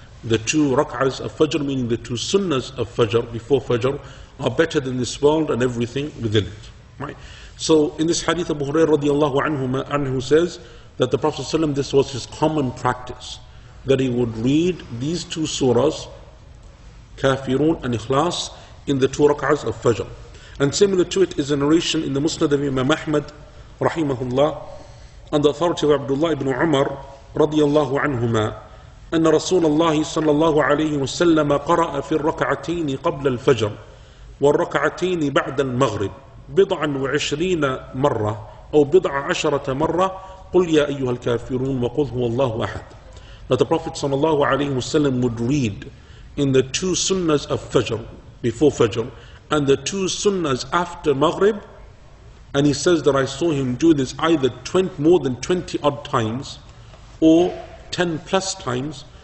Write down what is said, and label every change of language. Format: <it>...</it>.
<en>The 2 rak'ahs of Fajr, meaning the 2 sunnahs of Fajr, before Fajr, are better than this world and everything within it. Right? So in this hadith, Abu Hurairah radiallahu anhu says that the Prophet ﷺ, this was his common practice, that he would read these 2 surahs, Kafirun and Ikhlas, in the 2 rak'ahs of Fajr. And similar to it is a narration in the Musnad of Imam Ahmad rahimahullah, on the authority of Abdullah ibn Umar radiallahu anhuma,</en> <ar>أن رسول الله صلى الله عليه وسلم قرأ في الركعتين قبل الفجر والركعتين بعد المغرب 27 مرة أو 11 مرة قل يا أيها الكافرون وقل هو الله أحد.</ar> <en>That the Prophet صلى الله عليه وسلم would read in the 2 sunnahs of Fajr, before Fajr, and the 2 sunnahs after Maghrib, and he says that I saw him do this either more than 20 odd times or 10 plus times.</en>